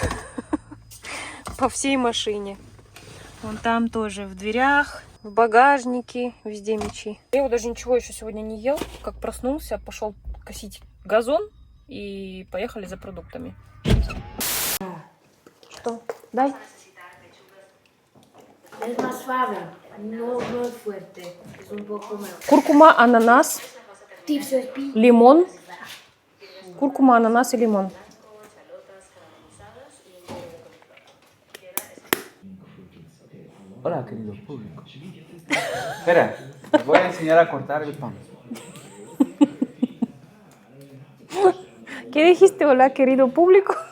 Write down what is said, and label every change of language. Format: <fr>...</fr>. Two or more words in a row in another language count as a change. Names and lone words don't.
<ru>По всей машине. Вон там тоже в дверях, в багажнике, везде мячи. Лео даже ничего еще сегодня не ел. Как проснулся, пошел косить газон. И поехали за продуктами. Что? Дай.</ru> <es>Es más suave, no es fuerte, es un poco mejor.</es> <ru>Куркума, ананас, Tips es pi. лимон. Куркума, ананас и лимон.</ru> <es>Hola, querido público. Espera, les voy a enseñar a cortar el pan. ¿Qué dijiste? Hola, querido público.</es>